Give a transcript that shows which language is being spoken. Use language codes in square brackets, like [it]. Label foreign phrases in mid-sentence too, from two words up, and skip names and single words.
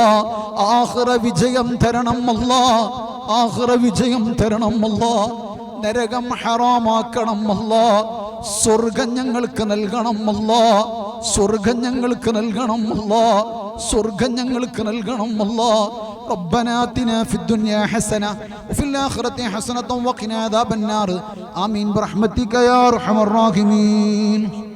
[ml] ആഖിറ വിജയം തരണം അല്ലാ, ആഖിറ വിജയം തരണം അല്ലാ. നരകം ഹറാമാക്കണം അല്ലാ, സ്വർഗം ഞങ്ങൾക്ക് നൽകണം അല്ലാ, സ്വർഗം ഞങ്ങൾക്ക് നൽകണം അല്ലാ, സ്വർഗം ഞങ്ങൾക്ക് നൽകണം അല്ലാ. [ar] ربنا آتنا في الدنيا حسنة وفي الآخرة حسنة وقنا عذاب النار آمين برحمتك يا أرحم الراحمين.